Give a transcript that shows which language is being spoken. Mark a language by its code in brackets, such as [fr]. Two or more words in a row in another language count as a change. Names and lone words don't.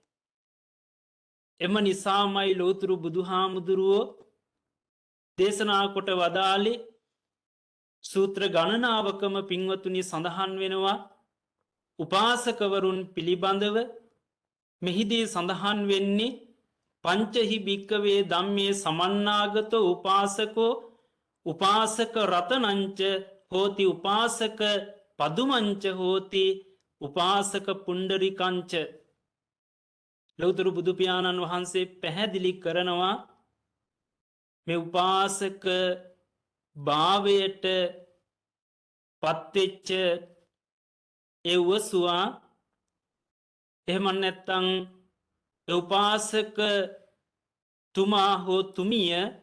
[si] එම නිසාමයි ලෝතුරු බුදුහාමුදුරුවෝ දේශනා කොට වදාළේ සූත්‍ර ගණනාවකම පින්වතුනි සඳහන් වෙනවා උපාසකවරුන් පිළිබඳව. මෙහිදී සඳහන් වෙන්නේ [pi] පංචහි භික්කවේ ධම්මේ සමන්නාගතෝ උපාසකෝ උපාසක රතනංච හෝති උපාසක පදුමංච හෝති උපාසක පුණ්ඩරිකංච. [si] ලෞතර බුදු පියාණන් වහන්සේ පැහැදිලි කරනවා මේ උපාසක භාවයට පත්වෙච්ච ඒ උවසුවා, එහෙම නැත්නම් ඒ උපාසක තුමා හෝ තුමිය